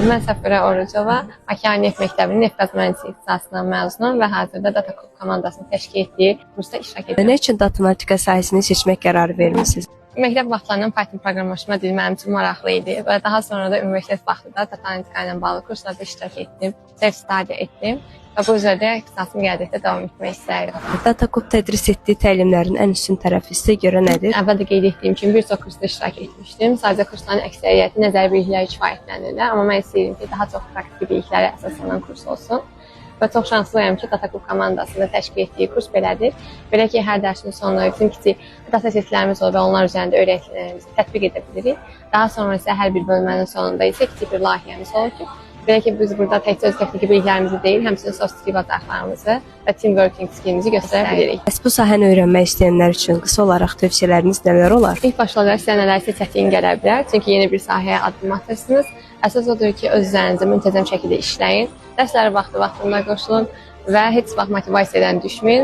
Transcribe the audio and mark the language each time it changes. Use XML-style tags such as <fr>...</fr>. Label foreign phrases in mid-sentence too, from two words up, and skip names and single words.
<az>Mən Səfirə Orucova, Bakı Neft Məktəbinin Neft Qaz Mühəndisliyi ixtisasından məzunam və hazırda Data komandasının təşkil etdiyi kursda iştirak edirəm. Nə üçün matematika sahəsini seçmək qərarı vermisiniz? Məktəb vaxtlarından Python proqramlaşma dili mənim üçün maraqlı idi və daha sonra da universitet vaxtında data analitika ilə bağlı kurslarda iştirak etdim, self-study etdim və bu üzrə ixtisasım qədərdə davam etmək istəyirəm. Datakop tədris etdiyi təlimlərin ən üstün tərəfi sizə görə nədir? Əvvəldə qeyd etdiyim kimi bir çox kursda iştirak etmişdim. Sadəcə kursların əksəriyyəti nəzəri bilikləri kifayətlənirlər, amma mən istəyirəm ki, daha çox praktiki biliklərə əsaslanan kurs olsun. Və çox şanslıyam ki, Data komandasında təşkil etdiyi kurs belədir. Belə ki, hər dərsin sonunda bizim kiçik data setlərimiz olur və onlar üzərində öyrətilərimizi tətbiq edə bilirik. Daha sonra isə hər bir bölmənin sonunda isə kiçik bir layihəmiz olur ki, belə ki, biz burada təkcə öz texniki biliklərimizi deyil, həmçinin</az> <en>soft skill</en> <az>bacarıqlarımızı və</az> <en>team working</en> <az>skillimizi göstərə bilirik. Bəs bu sahəni öyrənmək istəyənlər üçün qısa olaraq tövsiyələriniz nələr olar? İlk başlarda sizə nələrsə çətin gələ bilər, çünki yeni bir sahəyə addım atırsınız. Əsas odur ki, öz üzərinizə müntəzəm şəkildə işləyin, dərslərə vaxtında qoşulun və heç vaxt motivasiyadan düşməyin.</az>